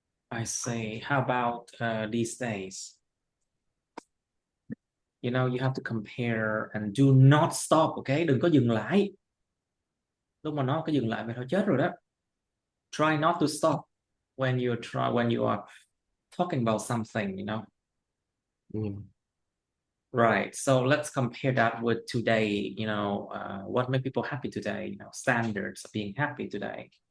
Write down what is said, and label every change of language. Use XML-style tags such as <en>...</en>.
<en>I say, how about these days? You know, you have to compare and do not stop, okay?</en> <vi>Đừng có dừng lại. Lúc mà nó có dừng lại mày thôi chết rồi đó.</vi> <en>Try not to stop when you are talking about something, you know. Yeah. Right. So let's compare that with today, you know, what make people happy today, you know, standards of being happy today.</en>